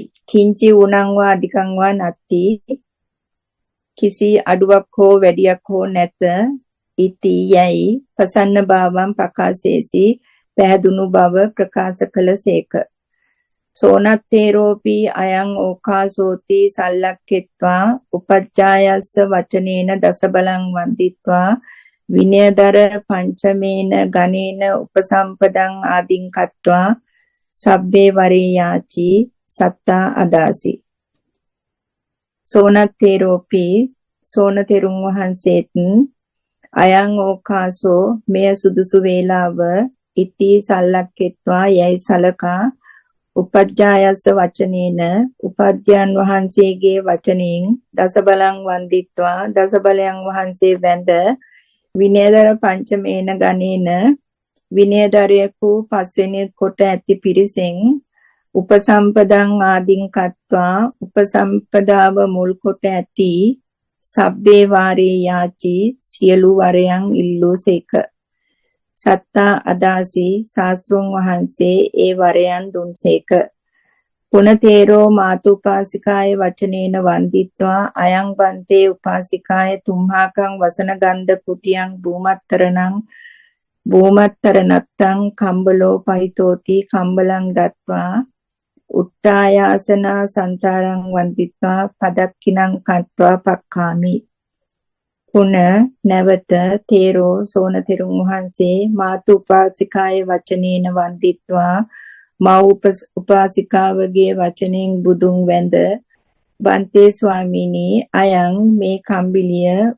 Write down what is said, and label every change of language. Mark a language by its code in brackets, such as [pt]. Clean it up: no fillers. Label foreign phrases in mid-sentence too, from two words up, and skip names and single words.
[pi] කිංචි උණංවා අධිකංවා [si] නැති කිසි අඩුවක් හෝ වැඩියක් හෝ නැත. ඉති යයි [pi] ප්‍රසන්න භාවම් ප්‍රකාශේසි [si] පැහැදුණු බව ප්‍රකාශ කළසේක. [pi] සෝනත්තේරෝපි අයං ඕකාසෝති සල්ලක්කෙත්වා උපජ්ජායස්ස වචනේන දසබලං වන්දිත්වා විනයදර පංචමේන ගණේන උපසම්පදං ආදින් කତ୍වා සබ්බේ වරේයාචි සත්තා අදාසි. සෝනත්තේරෝපි [si] සෝනතෙරුන් වහන්සේත් [pi] අයං ඕකාසෝ [si] මෙය සුදුසු වේලාව [pi] ඉති සල්ලක්කෙත්වා [si] යයි සලකා [pi] උපජ්ජායස්ස වචනේන [si] උපාධ්‍යයන් වහන්සේගේ වචනෙන් [pi] දසබලං වන්දිත්වා [si] දසබලයන් වහන්සේ වැඳ [pi] විනයදර පංචමේන ගණේන [si] විනයදරයෙකු පස්වෙනි කොට ඇති පිරිසෙන් [pi] උපසම්පදං ආදින් කତ୍වා [si] උපසම්පදාව මුල් කොට ඇති [pi] සබ්බේ වාරේ යාචි [si] සියලු වරයන් ඉල්ලූසේක. [pi] සත්තා අදාසි [si] ශාස්ත්‍රුන් වහන්සේ ඒ වරයන් දුන්සේක. [pi] පුනතේරෝ මාතුපාසිකාය වචනේන වන්දිත්වා අයං වන්තේ උපාසිකාය තුම්හාකං වසන ගන්ධ කුටියං භූමත්තරනත්තං කම්බලෝ පහිතෝති කම්බලං දත්වා උට්ටායාසනා සන්තාරං වන්දිත්වා පදක්කිනං කତ୍වා පක්ඛාමි. [si] පුන නැවත තේරෝ සෝන තෙරුන් වහන්සේ [pi] මාතු උපාසිකාය වචනේන වන්දිත්වා [si] මා උපාසිකාවගේ වචනෙන් බුදුන් වැඳ බන්තේ ස්වාමීනි අයං මේ කම්බිලිය